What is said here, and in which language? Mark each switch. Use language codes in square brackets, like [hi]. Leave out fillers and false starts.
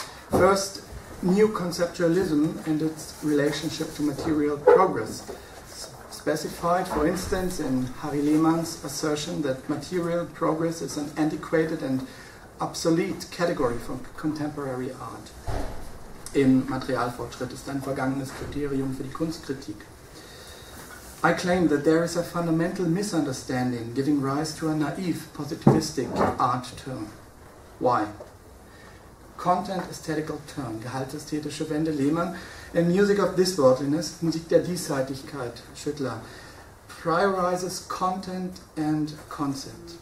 [en] First, new conceptualism and its relationship to material progress. Specified, for instance, in Harry Lehmann's assertion that material progress is an antiquated and obsolete category for contemporary art. [de] In Materialfortschritt ist ein vergangenes Kriterium für die Kunstkritik. [en] I claim that there is a fundamental misunderstanding giving rise to a naive, positivistic art term. Why? Content-aesthetical term, [de] Gehalt-aesthetische Wende, [en] Lehmann, and music of this worldliness, [de] Musik der Diesseitigkeit, [en] Schüttler, prioritizes content and concept.